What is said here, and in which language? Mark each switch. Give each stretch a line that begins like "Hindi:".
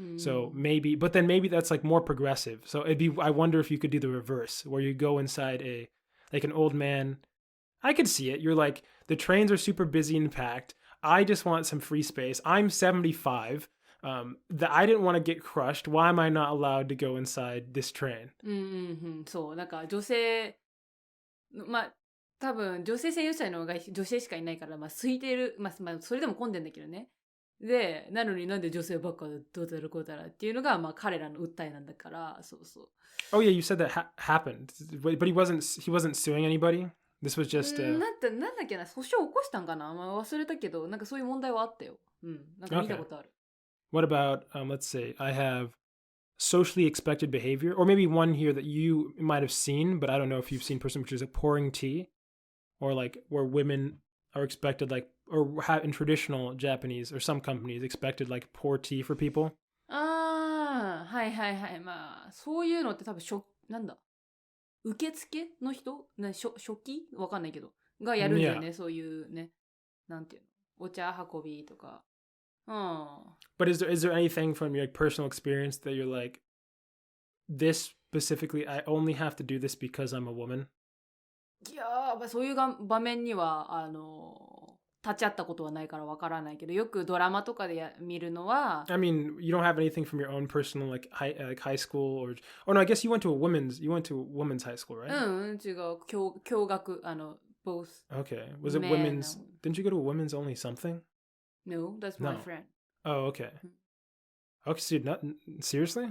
English: So maybe, but then maybe that's like more progressive. So I wonder if you could do the reverse where you go inside like an old man. I could see it. You're like, the trains are super busy and packed. I just want some free space. I'm 75. That I didn't want to get crushed. Why am I not allowed to go inside this train?
Japanese: そう、なんか女性、まあ、多分女性専用車の方が女性しかいないから、まあ空いてる、まあそれでも混んでんだけどね。で、なのになんで女性ばっかどうだろうこうだらっていうのが、まあ彼らの訴えなんだから、そうそう。
English: Oh yeah, you said that happened, but he wasn't suing anybody. This was just.
Japanese: なんだっけな、訴訟起こしたんかな、まあ、忘れたけど、なんかそういう問題はあったよ。なんか見たことある。
English: What about let's say I have socially expected behavior, or maybe one here that you might have seen, but I don't know if you've seen person, which is like pouring tea, or like where women are expected like, or have in traditional Japanese or some companies expected like pour tea for people.
Japanese: はいはいはい。まあ、そういうのって多分なんだ受付の人初期わかんないけど。がやるんだよね、そういうね。なんていうのお茶運びとか。
English: But is there anything from your like, personal experience that you're like, this specifically, I only have to do this because I'm a woman?
Japanese: いやー、そういう場面には、立ち会ったことはないからわからないけど、よくドラマとかで見るのは。
English: I mean, you don't have anything from your own personal like high school or no, I guess you went to a women's high school, right?
Japanese: 違う。共学、
English: both. Okay. Was it women's? Didn't you go to a women's only something? No, that's my friend. Oh, okay. Okay, so seriously?